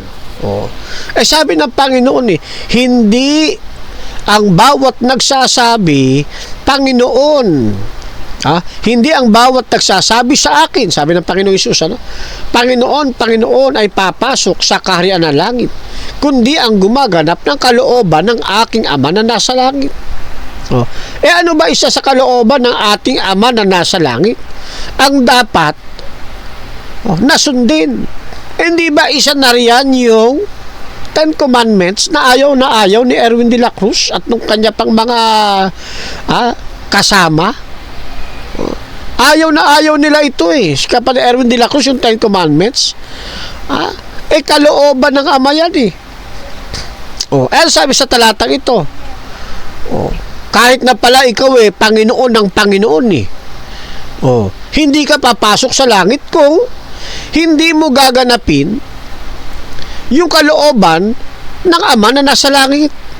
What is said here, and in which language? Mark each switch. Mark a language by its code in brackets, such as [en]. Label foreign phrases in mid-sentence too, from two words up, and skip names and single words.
[tl] Sabi ng Panginoon hindi ang bawat nagsasabi, Panginoon, hindi ang bawat nagsasabi sa akin, sabi ng Panginoon Hesus, Panginoon, Panginoon ay papasok sa kaharian ng langit, kundi ang gumaganap ng kalooban ng aking Ama na nasa langit. Ano ba isa sa kalooban ng ating Ama na nasa langit? Ang dapat nasundin. Hindi ba isa na riyan yung [en] Ten Commandments [tl] na ayaw ni Erwin de la Cruz at nung kanya pang mga kasama? Ayaw nila ito si Kapatid Erwin de la Cruz yung [en] Ten Commandments. [tl] Kalooban ng Ama yan sabi sa talatang ito, kahit na pala ikaw Panginoon ng Panginoon hindi ka papasok sa langit kung hindi mo gaganapin yung kalooban ng Ama na nasa langit.